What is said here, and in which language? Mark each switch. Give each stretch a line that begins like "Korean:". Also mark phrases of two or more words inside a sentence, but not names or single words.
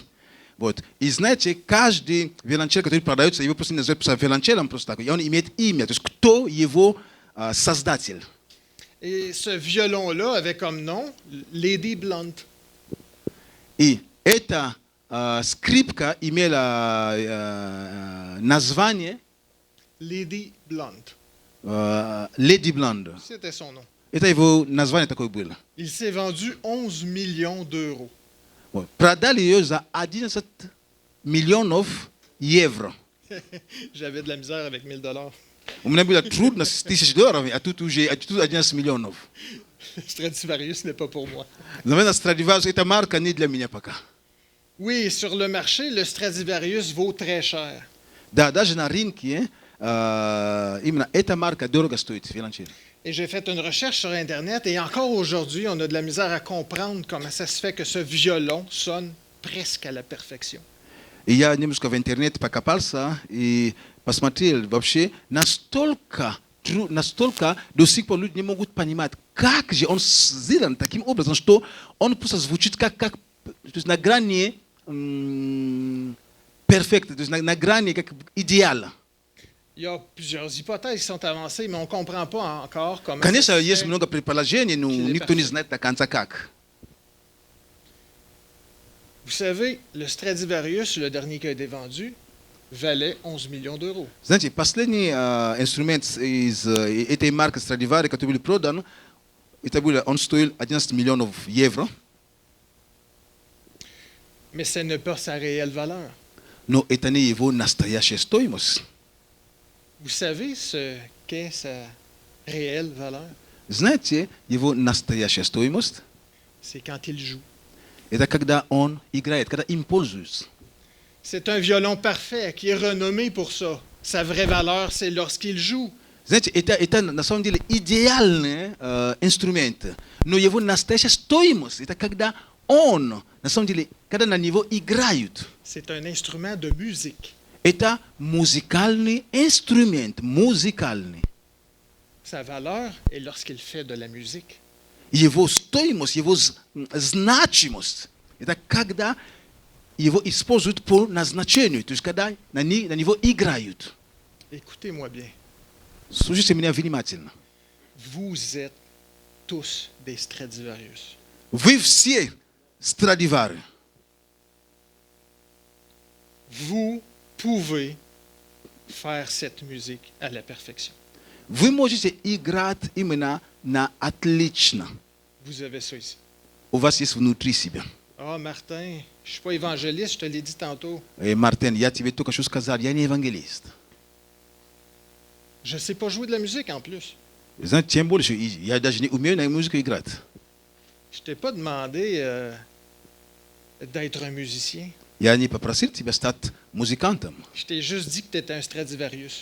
Russian: Вот. И знаете, каждый виолончель, который продается, его просто называют виолончелем, просто такой, и он имеет имя, то есть кто его создатель.
French: Et ce violon-là avait comme nom Lady Blunt.
Russian: И эта скрипка имела название Lady Blunt. Леди Блонда.
French: C'était son nom.
Russian: Это его название такое было.
French: Il s'est vendu 11 millions d'euros.
Russian: Вот. Продали ее за 11 миллионов евро.
French: J'avais de la misère avec 1000 $.
Russian: У меня было трудно с $1000, а тут уже 11 миллионов.
French: Stradivarius n'est pas pour moi.
Russian: Наверное, Stradivarius, эта марка не для меня пока.
French: Oui, sur le marché, le Stradivarius vaut très cher.
Russian: Да, даже на рынке именно эта марка дорого стоит, виолончель.
French: Et j'ai fait une recherche sur Internet et encore aujourd'hui, on a de la misère à comprendre comment ça se fait que ce violon sonne presque à la perfection.
Russian: И я немножко в интернете покопался и посмотрел вообще, настолько до сих пор люди не могут понимать, как же он сделан таким образом, что он просто звучит как то есть на грани перфекта, то есть на грани как идеала.
French: Il y a plusieurs hypothèses qui sont avancées, mais on ne comprend pas encore comment
Russian: Конечно,
French: ça se
Russian: есть
French: fait.
Russian: много предположений, но
French: qu'il est
Russian: никто не
French: parfait.
Russian: знает до конца как.
French: Vous savez, le Stradivarius, le dernier qui a été vendu, valait 11 millions d'euros.
Russian: Знаете, последний инструмент из этой марки Stradivarius, который был продан, он стоил 11 миллионов евро,
French: Mais ce n'est pas sa réelle valeur.
Russian: но это не его настоящая стоимость.
French: Vous savez ce qu'est sa réelle valeur?
Russian: Знаете, его настоящая стоимость
French: C'est quand il joue. –
Russian: это когда он играет, когда им пользуются.
French: C'est un violon parfait qui est renommé pour ça. Sa vraie valeur, c'est lorsqu'il joue.
Russian: Знаете, это на самом деле идеальный инструмент, но его настоящая стоимость – это когда он, на самом деле, когда на него играют.
French: C'est un instrument de musique.
Russian: Это музыкальный инструмент, музыкальный.
French: Sa valeur est lorsqu'il fait de la musique.
Russian: Его стоимость, его значимость – это когда его используют по назначению, то есть когда на него играют.
French: Écoutez-moi bien.
Russian: Слушайте меня внимательно.
French: Vous êtes tous des Stradivarius.
Russian: Вы все Страдивари.
French: Vous pouvez faire cette musique à la perfection.
Russian: Вы можете играть именно на отлично.
French: Vous avez ça ici.
Russian: У вас есть внутри себя.
French: Ah, Martin, je ne suis pas évangéliste, je te l'ai dit tantôt.
Russian: Мартин, я тебе только что сказал, я не евангелист.
French: Je ne sais pas jouer de la musique en plus.
Russian: Знаете, тем больше, я даже не умею на музыку играть.
French: Je ne t'ai pas demandé d'être un musicien.
Russian: Я не попросил тебя стать музыкантом.
French: Je t'ai juste dit que tu étais un Stradivarius.